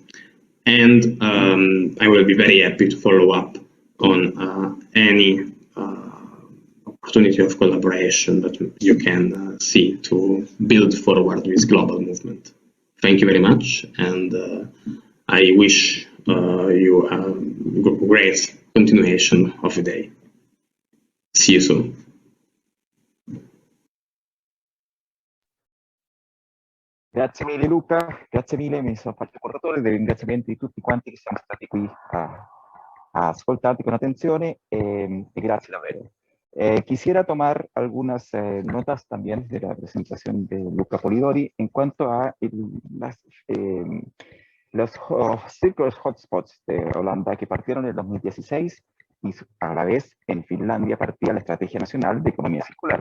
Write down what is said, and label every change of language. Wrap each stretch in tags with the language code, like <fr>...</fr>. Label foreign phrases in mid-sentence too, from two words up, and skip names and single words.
<en>And I will be very happy to follow up on any opportunity of collaboration that you can see to build forward this global movement. Thank you very much, and I wish you a great continuation of the day. See you soon.</en> <it>Grazie mille Luca, grazie mille, mi sono fatto portatore dei ringraziamenti di tutti quanti che siamo stati qui a ascoltarti con</it> <es>atención y gracias</es> <it>davvero.</it> <es>Quisiera tomar algunas notas también de la presentación de Luca Polidori en cuanto a los círculos hotspots de Holanda que partieron en el 2016 y a la vez en Finlandia partía la Estrategia Nacional de Economía Circular.</es>